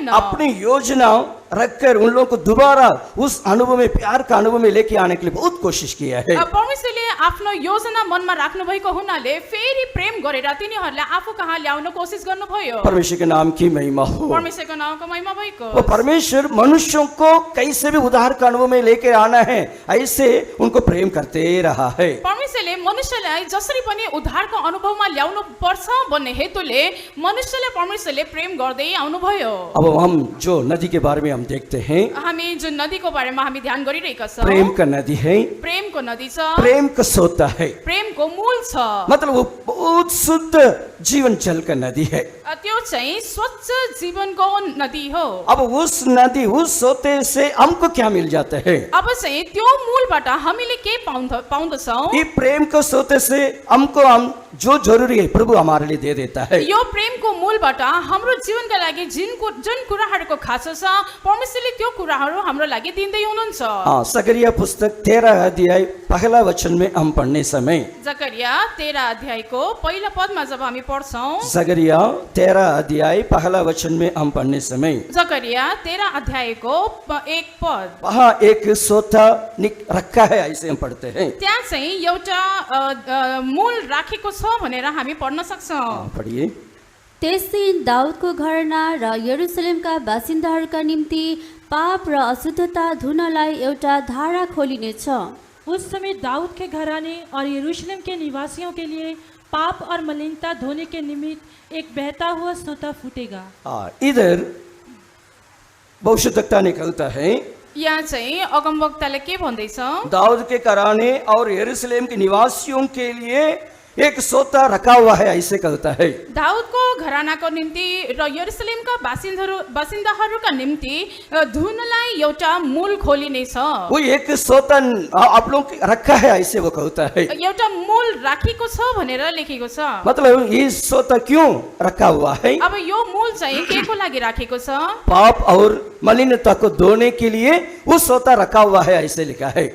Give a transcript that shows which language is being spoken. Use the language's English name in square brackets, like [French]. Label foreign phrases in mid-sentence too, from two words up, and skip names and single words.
[Hindi] अपनी योजना रखकर उन लोगों को दोबारा उस अनुभव में, प्यार का अनुभव में लेके आने के लिए बहुत कोशिश किया है। [Nepali] परमेश्वरले आफ्नो योजना मनमा राख्नु भएको हुनाले फेरि प्रेम गरेर तिनीहरूलाई आफू कहाँ ल्याउन कोसिस गर्नुभयो। [Hindi] परमेश्वर के नाम की महिमा हो। [Nepali] परमेश्वरको नामको महिमा भएको। [Hindi] वो परमेश्वर मनुष्यों को कैसे भी उद्धार का अनुभव में लेकर आना है ऐसे उनको प्रेम करते रहा है। [Nepali] परमेश्वरले मनुष्यलाई जसरी पनि उद्धारको अनुभवमा ल्याउनु पर्छ भन्ने हेतुले मनुष्यले परमेश्वरले प्रेम गर्दै आउनुभयो। [Hindi] अब हम जो नदी के बारे में हम देखते हैं, [Nepali] हामी जुन नदीको बारेमा हामी ध्यान गरिरहेका छौं, [Hindi] प्रेम का नदी है, [Nepali] प्रेमको नदी छ, [Hindi] प्रेम का सोता है, [Nepali] प्रेमको मूल छ। [Hindi] मतलब वो बहुत शुद्ध जीवन जल का नदी है। [Nepali] त्यो चाहिँ स्वच्छ जीवनको नदी हो। [Hindi] अब उस नदी, उस सोते से हमको क्या मिल जाता है? [Nepali] अब चाहिँ त्यो मूलबाट हामीले के पाउँदछौं? [Hindi] ये प्रेम को सोते से हमको हम जो जरूरी है प्रभु हमारे लिए दे देता है। [Nepali] यो प्रेमको मूलबाट हाम्रो जीवनका लागि जुन कुराहरूको खाँचो छ परमेश्वरले त्यो कुराहरू हाम्रो लागि दिँदै हुनुहुन्छ। [Hindi] हाँ, जकरिया पुस्तक 13 अध्याय पहला वचन में हम पढ़ने समय, [Nepali] जकरिया 13 अध्यायको पहिलो पदमा जब हामी पढ्छौं, [Hindi] जकरिया 13 अध्याय पहला वचन में हम पढ़ने समय, [Nepali] जकरिया 13 अध्यायको 1 पद, [Hindi] वहाँ एक सोता रखा है ऐसे हम पढ़ते हैं। [Nepali] त्यहाँ चाहिँ एउटा मूल राखेको छ भनेर हामी पढ्न सक्छौं। [Hindi] पढ़िए। [Nepali] त्यस दिन दाउदको घराना र यरुसलेमका बासिन्दाहरूका निम्ति पाप र अशुद्धता धुनलाई एउटा धारा खोलिनेछ। [Hindi] उस समय दाऊद के घराने और यरूशलेम के निवासियों के लिए पाप और मलिनता धोने के निमित्त एक बहता हुआ सोता फूटेगा। इधर भविष्यवक्ता ने कहता है, [Nepali] यहाँ चाहिँ अगमवक्ताले के भन्दैछ? [Hindi] दाऊद के घराने और यरूशलेम के निवासियों के लिए एक सोता रखा हुआ है ऐसे कहता है। [Nepali] दाऊदको घरानाको निम्ति र यरुसलेमका बासिन्दाहरूका निम्ति धुनलाई एउटा मूल खोलिनेछ। [Hindi] वो एक सोता आप लोग रखा है ऐसे वो कहता है। [Nepali] एउटा मूल राखिएको छ भनेर लेखेको छ। [Hindi] मतलब ये सोता क्यों रखा हुआ है? [Nepali] अब यो मूल चाहिँ के को लागि राखेको छ? [Hindi] पाप और मलिनता को धोने के लिए वो सोता रखा हुआ है ऐसे लिखा है।